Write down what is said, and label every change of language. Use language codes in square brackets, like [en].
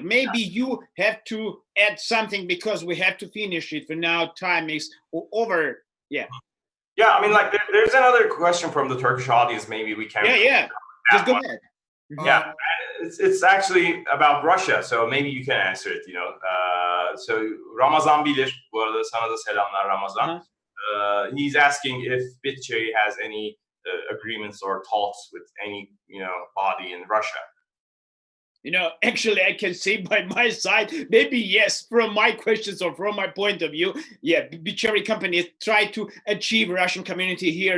[en] Maybe you have to add something because we have to finish it. For now, time is over. Yeah. Yeah, I mean, like there's another question from the Turkish audience. Maybe we can. Yeah. Just go ahead. Yeah, it's actually about Russia, so maybe you can answer it. So Ramazan bilir. [tr] Bu arada sana da selamlar Ramazan. [en] He's asking if BitCherry has any agreements or talks with any body in Russia. Actually, I can say by my side, maybe yes, from my questions or from my point of view, yeah, BitCherry companies try to achieve Russian community here.